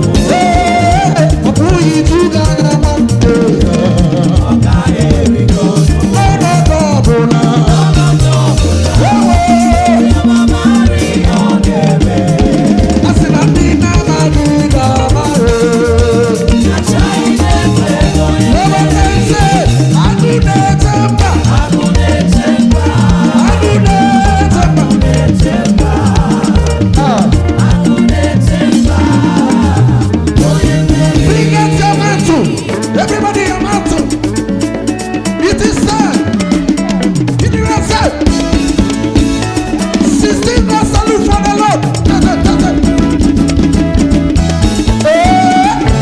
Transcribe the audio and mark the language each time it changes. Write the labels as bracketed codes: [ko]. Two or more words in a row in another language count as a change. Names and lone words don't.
[ig] Ee, ọ bụghị Juda na-ama mbe ya. Ọnọdụ ọbụla. Ewe. A sị na ndị na-amaghị ga-ama ya. [en] Nobody say, [ig] "Agụ na-eche mba." Agụ na-eche mba. Ah. [en] Bring out your mantle. Everybody, your mantle. It is time. It is time. Sixteen now salute for the Lord. Eh.